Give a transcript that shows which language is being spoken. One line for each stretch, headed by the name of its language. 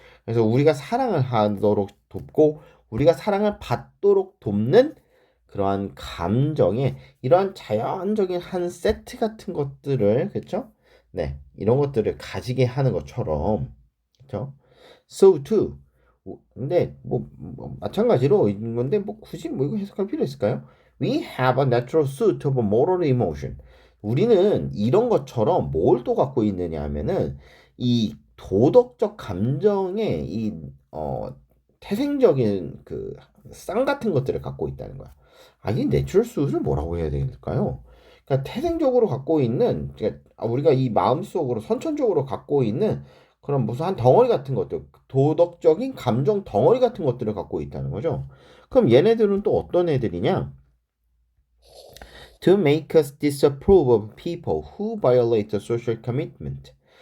Korean: 그래서 우리가 사랑을 하도록 돕고 우리가 사랑을 받도록 돕는 그러한 감정의 이러한 자연적인 한 세트 같은 것들을, 그렇죠? 네, 이런 것들을 가지게 하는 것처럼, 그렇죠?
English: So too.
Korean: 근데 뭐 마찬가지로 있는 건데 뭐 굳이 뭐 이거 해석할 필요 있을까요?
English: We have a natural suit of moral emotion.
Korean: 우리는 이런 것처럼 뭘 또 갖고 있느냐 하면은 이 도덕적 감정의 태생적인 그 쌍 같은 것들을 갖고 있다는 거야. 아, 이 내추럴 수를 뭐라고 해야 될까요? 그러니까 태생적으로 갖고 있는, 그러니까 우리가 이 마음속으로 선천적으로 갖고 있는 그런 무슨 한 덩어리 같은 것들, 도덕적인 감정 덩어리 같은 것들을 갖고 있다는 거죠. 그럼 얘네들은 또 어떤 애들이냐?
English: To make us disapprove of people who violate the social commitment.